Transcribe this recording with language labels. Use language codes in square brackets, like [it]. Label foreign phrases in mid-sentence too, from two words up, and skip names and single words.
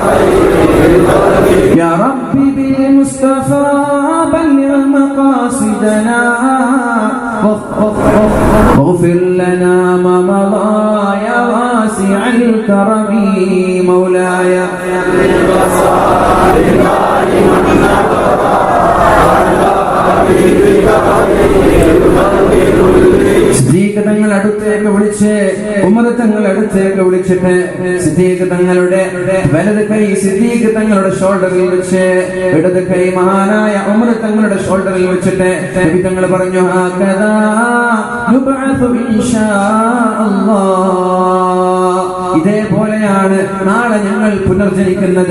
[ar] يا ربي بالمصطفى بلغ مقاصدنا اغفر لنا ما مضى يا واسع الكرم مولاي [ml] സിദ്ദീഖ് തങ്ങൾ അടുത്തേക്ക് വിളിച്ച് ഉമർ തങ്ങൾ അടുത്തേക്ക് വിളിച്ചിട്ട് സിദ്ദീഖ് തങ്ങളുടെ വലത് കൈ സിദ്ദീഖ് തങ്ങളുടെ ഷോൾഡറിൽ വെച്ച് ഇടത് കൈ മഹാനായ ഉമർ തങ്ങളുടെ ഷോൾഡറിൽ വെച്ചിട്ട് നബി തങ്ങൾ പറഞ്ഞു [ar] هكذا يبعث إن شاء الله, [ml] ഇതേപോലെയാണ് നാളെ ഞങ്ങൾ പുനർജനിക്കുന്നത്.